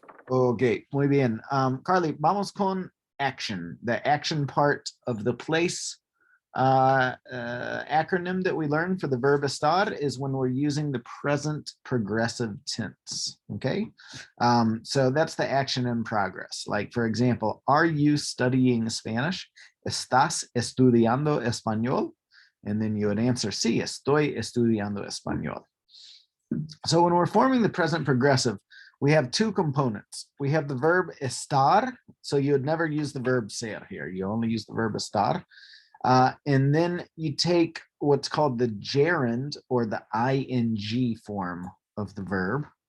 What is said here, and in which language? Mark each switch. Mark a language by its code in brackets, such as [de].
[en] Okay, [es] muy bien. [en] Carly, [es] vamos con [en] action, the action part of the place. Acronym that we learned for the verb estar is when we're using the present progressive tense. Okay, so that's the action in progress. Like, for example, are you studying Spanish? [es] ¿Estás estudiando español? [en] And then you would answer, [es] sí, estoy estudiando español. [en] So when we're forming the present progressive, we have two components. We have the verb estar. So you would never use the verb ser here. You only use the verb estar. And then you take what's called the gerund, or the ing form of the verb.